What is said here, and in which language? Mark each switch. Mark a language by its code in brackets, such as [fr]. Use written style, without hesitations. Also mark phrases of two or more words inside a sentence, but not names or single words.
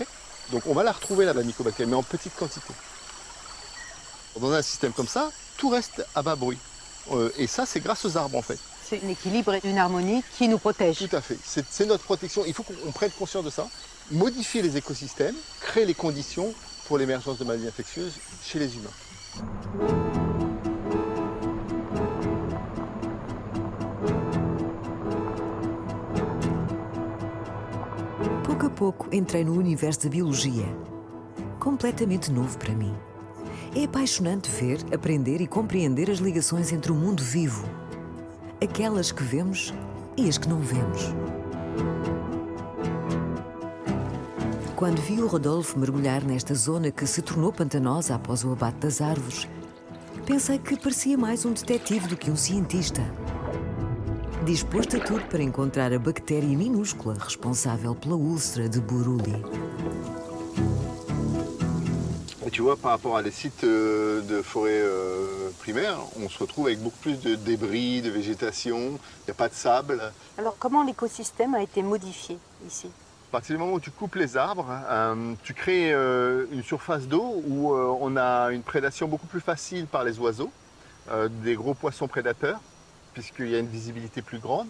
[fr] Donc on va la retrouver là, la mycobactérie, mais en petite quantité. Dans un système comme ça, tout reste à bas bruit. Et ça, c'est grâce aux arbres en fait. C'est un équilibre et une harmonie qui nous protègent. Tout à fait. C'est notre protection. Il faut qu'on prenne conscience de ça. Modifier les écosystèmes, créer les conditions pour l'émergence de maladies infectieuses chez les humains. [pt] Pouco a pouco entrei no universo da biologia, completamente novo para mim. É apaixonante ver, aprender e compreender as ligações entre o mundo vivo, aquelas que vemos e as que não vemos. Quando vi o Rodolfo mergulhar nesta zona que se tornou pantanosa após o abate das árvores, pensei que parecia mais um detetive do que um cientista. Disposto a tudo para encontrar a bactéria minúscula responsável pela úlcera de Buruli. [fr] Et tu vois, par rapport à des sites de forêt primaire, on se retrouve avec beaucoup plus de débris, de végétation, il n'y a pas de sable. Alors comment l'écosystème a été modifié ici? À partir du moment où tu coupes les arbres, tu crées une surface d'eau où on a une prédation beaucoup plus facile par les oiseaux, des gros poissons prédateurs, puisqu'il y a une visibilité plus grande.